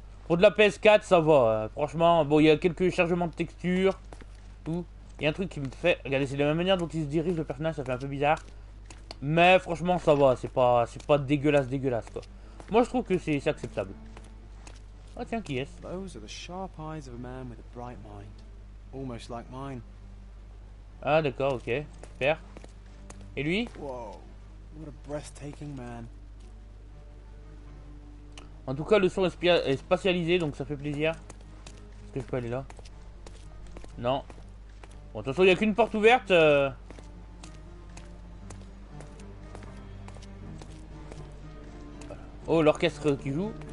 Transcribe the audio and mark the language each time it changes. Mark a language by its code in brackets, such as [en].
[fr] Pour de la PS4, ça va. Franchement, bon, il y a quelques chargements de texture. Tout. Il y a un truc qui me fait... Regardez, c'est de la même manière dont il se dirige, le personnage, ça fait un peu bizarre. Mais franchement, ça va, c'est pas dégueulasse, quoi. Moi, je trouve que c'est acceptable. Oh tiens, qui est-ce? [en] Those are the sharp eyes of a man with a bright mind. Almost like mine. [fr] Ah d'accord, ok, super. Et lui? [en] Whoa, what a breathtaking man. [fr] En tout cas, le son est spatialisé, donc ça fait plaisir. Est-ce que je peux aller là? Non. Bon, de toute façon, il n'y a qu'une porte ouverte. Oh, l'orchestre qui joue.